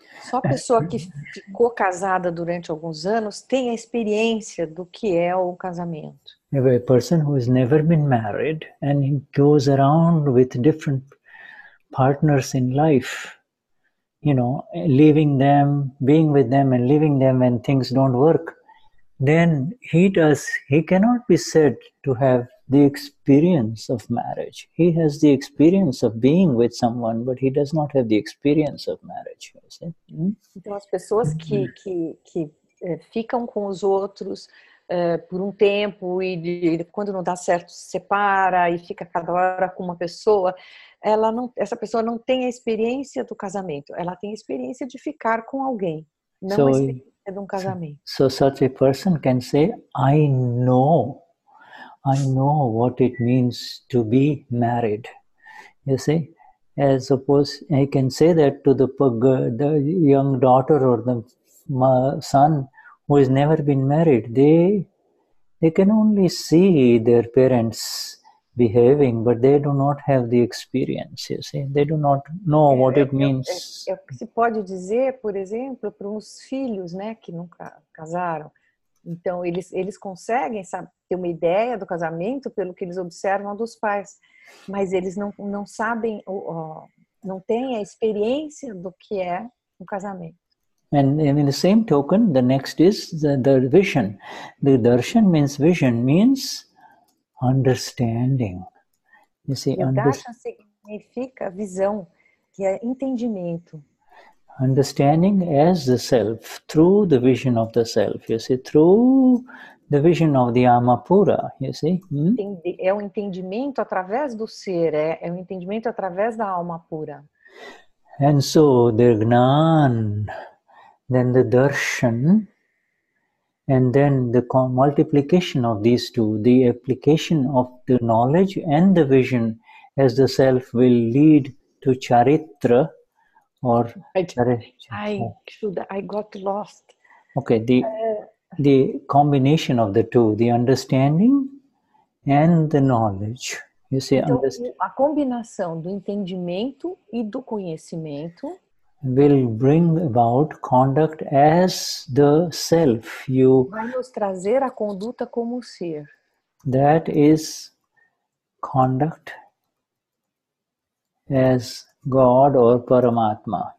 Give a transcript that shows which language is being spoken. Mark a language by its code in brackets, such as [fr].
[pt] Só a pessoa que ficou casada durante alguns anos tem a experiência do que é o casamento. [en] A person who has never been married and he goes around with different partners in life, leaving them, being with them and leaving them when things don't work, then he cannot be said to have the experience of marriage. He has the experience of being with someone, but he does not have the experience of marriage. [pt] Então, as pessoas que ficam com os outros por um tempo e quando não dá certo se separa e fica cada hora com uma pessoa, essa pessoa não tem a experiência do casamento, ela tem a experiência de ficar com alguém, não a experiência de um casamento. [en] So such a person can say, I know what it means to be married. You see, as suppose I can say that to the young daughter or the son who has never been married. They can only see their parents behaving, but they do not have the experience. You see, they do not know what it means. [pt] É o que se pode dizer, por exemplo, para uns filhos, que nunca casaram. Então, eles conseguem ter uma ideia do casamento pelo que eles observam dos pais, mas eles não sabem, não têm a experiência do que é um casamento. [en] And in the same token, the next is the vision. The darshan means vision, means understanding. You see, [pt] e o darshan significa visão, que é entendimento. [en] Understanding as the self, through the vision of the self, you see, through the vision of the Amapura, you see. [pt] É um entendimento através do ser, é um entendimento através da alma pura. [en] And so the Gnan, then the Darshan, and then the multiplication of these two, the application of the knowledge and the vision as the self will lead to Charitra, or Shuddha, I got lost. Okay, the combination of the two, the understanding and the knowledge. You see, [pt] então, a combinação do entendimento e do conhecimento [en] will bring about conduct as the self. [pt] Vai nos trazer a conduta como ser. [en] That is conduct as God or Paramatma.